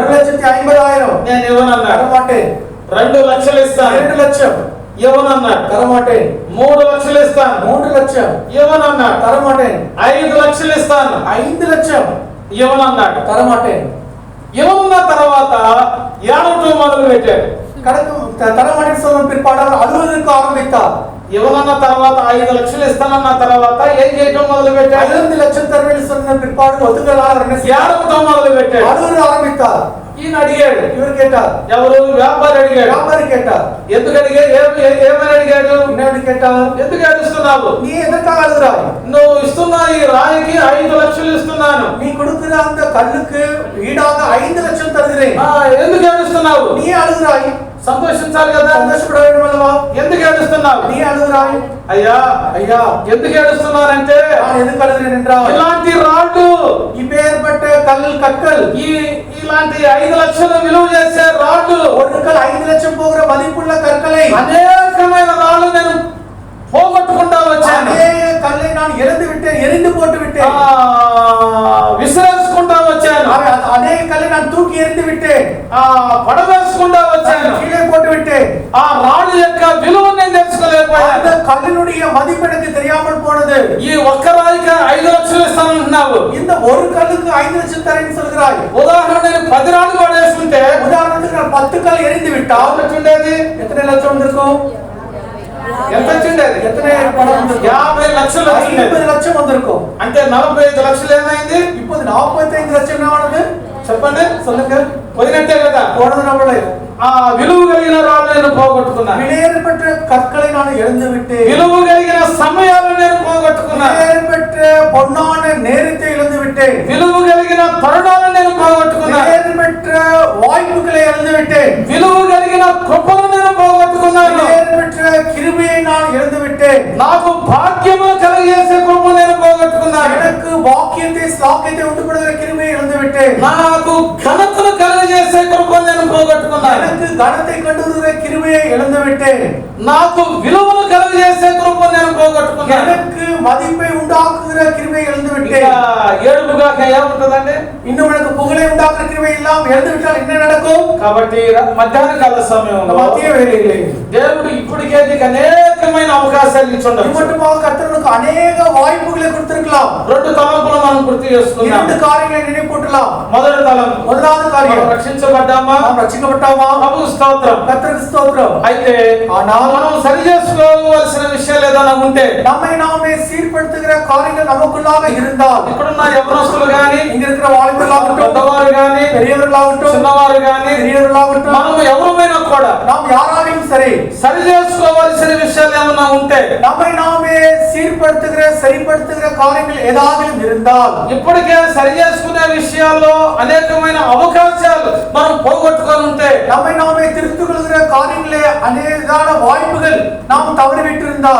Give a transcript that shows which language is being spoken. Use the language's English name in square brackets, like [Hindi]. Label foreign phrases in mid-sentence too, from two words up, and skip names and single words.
[Telugu] ₹1,50,000 నేను ఇవ్వను అన్నాడు. [Tamil] தரமாட்டேன். [Telugu] ₹2,00,000 ఇస్తాను. ₹2,00,000 ఇవ్వను అన్నాడు. [Tamil] தரமாட்டேன். [Telugu] ₹3,00,000 ఇస్తాను. ₹3,00,000 ఇవ్వను అన్నాడు. [Tamil] தரமாட்டேன். [Telugu] ₹5,00,000 ఇస్తాను. ₹5,00,000 ఇవ్వను అన్నాడు. [Tamil] தரமாட்டேன். [Telugu] ఇవ్వనున్న తర్వాత ఏడవటం మొదలు పెట్టాడు. [Tamil] தரமாட்டேன்னு சொன்ன பிற்பாடு அவர் அழுவதற்கு ஆரம்பித்தார். [Telugu] ఇవ్వనున్న తర్వాత ₹5,00,000 ఇస్తానన్న తర్వాత ఏం చేయటం మొదలు పెట్టాడు? [Tamil] 5,00,000 தருவேன்னு சொன்ன பிற்பாடு ஒத்துக்கலார் [Telugu] ఏడవటం మొదలు పెట్టాడు. [Tamil] அழுவ ஆரம்பித்தார். [Telugu] ఈయన అడిగాడు. [Tamil] இவர் கேட்டார். [Telugu] ఎవరు? వ్యాపారి అడిగాడు. [Tamil] வியாபாரி கேட்டார். [Telugu] ఎందుకు అడిగాడు? ఏమని అడిగాడు? [Tamil] என்ன கேட்டார்? [Telugu] ఎందుకు ఏడుస్తున్నావు? [Tamil] நீ எதற்காக அழுகிறாய்? [Telugu] నువ్వు ఇస్తున్న ఈ రాయికి ₹5,00,000 ఇస్తున్నాను. [Tamil] நீ கொடுக்கிற அந்த கல்லுக்கு ஈடாக 5,00,000 தருகிறேன். [Telugu] ఎందుకు ఏడుస్తున్నావు? [Tamil] நீ அழுகிறாய். [Telugu] సంతోషించాలి కదా. [Tamil] సంతోషపడ வேண்டும் அல்லவா? [Telugu] ఎందుకు ఏడుస్తున్నావు? [Tamil] நீ அழுகிறாய். [Telugu] అయ్యా [Tamil] ஐயா, [Telugu] ఎందుకు ఏడుస్తున్నానంటే, [Tamil] நான் எதுக்கு அழுகிறேன் என்றால், [Telugu] ఇలాంటి రాళ్ళు, [Tamil] இப்பேற்பட்ட கற்கள், [Telugu] ఇలాంటి 5,00,000 విలువ చేసే రాళ్ళు, [Tamil] ஒரு கல் 5,00,000 போகிற மதிப்புள்ள கற்களை, [Telugu] అనేకమైన రాళ్ళు నేను పోగొట్టుకుంటా వచ్చాను. [Tamil] அநேக கல்லை நான் இழந்து விட்டேன், எரிந்து போட்டு விட்டேன். [Telugu] విసిరేసుకుంటా వచ్చాను. [Tamil] அநேக கல்லை நான் தூக்கி எறிந்து விட்டேன். [Telugu] పడవేసుకుంటా వచ్చాను. [Tamil] கீழே போட்டு விட்டேன். [Telugu] ఆ రాళ్ళు యొక్క విలువను నేను తెలుసుకోలేకపోయాను. [Tamil] அந்த கல்லினுடைய மதிப்பு எனக்கு தெரியாமல் போனது. [Telugu] ఈ ఒక్క రాయికి 5,00,000 ఇస్తానంటున్నావు. [Tamil] இந்த ஒரு கல்லுக்கு 5,00,000 தரேன்னு சொல்கிறாய். [Telugu] ఉదాహరణ, నేను 10 రాళ్ళు పడేసుకుంటే, [Tamil] உதாரணத்துக்கு நான் 10 கல் எரிந்து விட்டால் [Telugu] ఉండేది [Tamil] எத்தனை லட்சம் வந்திருக்கும்? [Telugu] ఎంత వచ్చిండేది? [Tamil] எத்தனை பணம் வந்திருக்கும்? [Telugu] 50 లక్షలు వచ్చింది. [Tamil] 50 லட்சம் வந்திருக்கும். [Telugu] అంటే 45 లక్షలు ఏమైంది? [Tamil] இப்போது 45 லட்சம் என்ன ஆனது? [Telugu] చెప్పండి. [Tamil] சொல்லுங்க. [Telugu] పోయినట్టే కదా. [Tamil] போனது நம்மளே. [Telugu] ఆ విలువ కలిగిన రాళ్ళు నేను పోగొట్టుకున్నాను. [Tamil] விலையேறப்பெற்ற கற்களை நான் இழந்து விட்டேன். [Telugu] విలువ కలిగిన సమయాలను నేను పోగొట్టుకున్నాను. [Tamil] விலையேறப்பெற்ற பொன்னான நேரத்தை இழந்து விட்டேன். [Telugu] విలువ కలిగిన తరుణాలను నేను పోగొట్టుకున్నాను. [Tamil] விலையேறப்பெற்ற வாய்ப்புகளை இழந்து விட்டேன். [Telugu] విలువ కలిగిన కృపను నేను పోగొట్టుకున్నాను. [Tamil] விலையேறப்பெற்ற கிருபையை நான் இழந்து விட்டேன். [Telugu] నాకు భాగ్యము కలిగేసే కృప నేను పోగొట్టుకున్నాను. [Tamil] எனக்கு வாக்கியத்தை ஸ்லாக்கியத்தை உண்டு பண்ணுகிற கிருபையை இழந்து விட்டேன். [Telugu] నాకు ఘనతను కలిగజేసే కృప నేను పోగొట్టుకున్నాను. [Tamil] எனக்கு கனத்தை கண்டு வருகிற கிருபையை இழந்து விட்டேன். [Telugu] నాకు విలువను కలిగజేసే కృప నేను పోగొట్టుకున్నాను. [Tamil] எனக்கு మదింపై உண்டாக்குகிற கிருபையை இழந்து விட்டேன். [Telugu] ఏడుపుగా ఏముంటదండి? [Tamil] இன்னும் எனக்கு புகழை உண்டாக்குற கிருபை இல்லாம இழந்து விட்டால் என்ன நடக்கும்? [Telugu] కాబట్టి మధ్యాహ్న కాల సమయంలో [Tamil] மத்திய வேளையிலே [Telugu] దేవుడు ఇప్పటికే నీకు అనేకమైన అవకాశాలు ఇచ్చుండొచ్చు. [Tamil] மட்டுமாக கர்த்தருக்கு அநேக வாய்ப்புகளை கொடுத்திருக்கலாம். [Telugu] 2 తలంపులు మనం గుర్తు చేసుకున్నాం. [Tamil] 2 காரியங்களை நினைப்பூட்டலாம். [Telugu] మొదటి తలంపు, [Tamil] முதலாவது காரியம், [Telugu] మనం రక్షించబడ్డామా? [Tamil] நாம் ரட்சிக்கப்பட்டோமா? [Telugu] ప్రభువు స్తోత్రం. [Tamil] கர்த்தருக்கு ஸ்தோத்திரம். [Telugu] అయితే [Tamil] ஆனால் [Telugu] మనం సరి చేసుకోవాల్సిన విషయాలు ఏదైనా ఉంటే, [Tamil] நம்மை நாமே சீர்படுத்துகிற காரியங்கள் நமக்குள்ளாக இருந்தால், [Telugu] ఇక్కడున్న యవనస్తులు గాని, [Tamil] இங்க இருக்கிற வாலிபர்களாகட்டும், [Telugu] పెద్దవారు గాని, [Tamil] பெரியவர்களாகட்டும், [Telugu] చిన్నవారు గాని, [Tamil] பெரியவர்களாகட்டும், [Telugu] మనం ఎవరైనా కూడా [Tamil] நாம் யாராலையும் சரி [Telugu] సరి చేసుకోవాల్సిన విషయాలు ఏమన్నా ఉంటే, [Tamil] நம்மை நாமே சீர்படுத்துகிற சரிப்படுத்துகிற காரியங்கள் ஏதாவது இருந்தால், [Telugu] ఇప్పటికే సరి చేసుకునే విషయాల్లో అనేకమైన అవకాశాలు మనం పోగొట్టుకొని ఉంటే, [Tamil] நம்மை நாமே திருத்திக் கொள்கிற காரியங்களே அநேகான வாய்ப்புகள் நாம் தவறிவிட்டிருந்தால்,